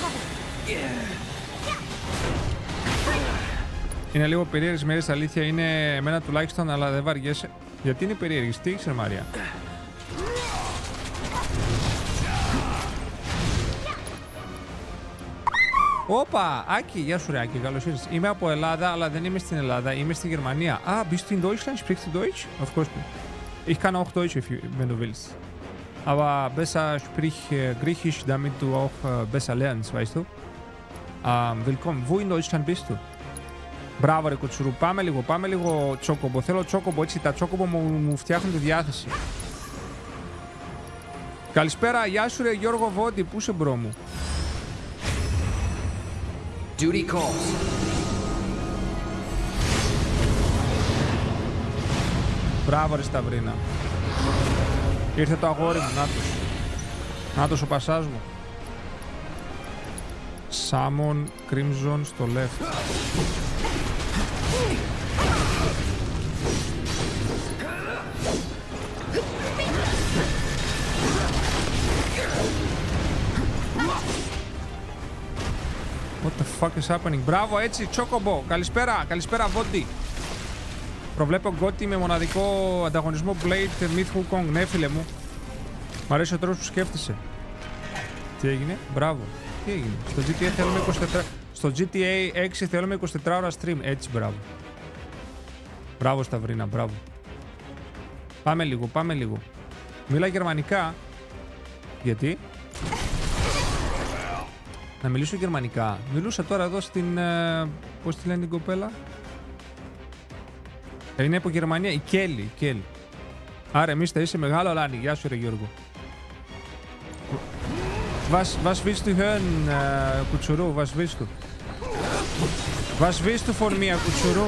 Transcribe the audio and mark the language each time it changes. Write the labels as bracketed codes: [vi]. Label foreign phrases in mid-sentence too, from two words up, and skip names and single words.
[el] Είναι λίγο περίεργες μέρες, αλήθεια είναι εμένα τουλάχιστον, αλλά δεν βαριέσαι. Γιατί είναι περίεργες, τι ήξερε Μαρία. Όπα, Άκη, γεια σου ρε Άκη, καλώς ήρθες. Είμαι από Ελλάδα, αλλά δεν είμαι στην Ελλάδα, είμαι στη Γερμανία. [de] Ah, bist du in Deutschland? Sprichst du Deutsch? [en] Of course. [de] Ich kann auch Deutsch, wenn du willst. Aber besser sprich Griechisch, damit du auch besser lernst, weißt du? Willkommen. Wo in Deutschland bist du? [el] Μπράβο ρε Κουτσουρού, πάμε λίγο τσόκομπο. Θέλω τσόκομπο, έτσι τα τσόκομπο μου φτιάχνουν τη διάθεση. Καλησπέρα, γεια σου ρε Γιώργο Βόντι, πού είσαι μπρο μου? [en] Duty calls. [el] Μπράβο ρε Σταυρίνα. Ήρθε το αγόρι μου, νάτος ο πασάς μου. Σάμον Crimson στο left. [en] What the fuck is happening? [el] Μπράβο, έτσι, τσόκομπο. Καλησπέρα Βόντι. Προβλέπω γκότι με μοναδικό ανταγωνισμό Blade Myth Wukong. Ναι, φίλε μου. Μ' αρέσει ο τρόπος που σκέφτεσαι. Τι έγινε? Μπράβο. Τι έγινε? Στο GTA 6 θέλουμε 24 ώρα stream. Έτσι, μπράβο. Μπράβο Σταυρίνα, μπράβο. Πάμε λίγο. Μίλα γερμανικά. Γιατί? Να μιλήσω γερμανικά. Μιλούσα τώρα εδώ στην... πώς τη λένε την κοπέλα? Είναι από Γερμανία. Η Κέλλη. Άρα Mysta είσαι μεγάλο αλάνι. Γεια σου ρε Γιώργο. [de] Was willst du hören, Κουτσουρού? Was willst du? Was willst du von mir, Κουτσουρού?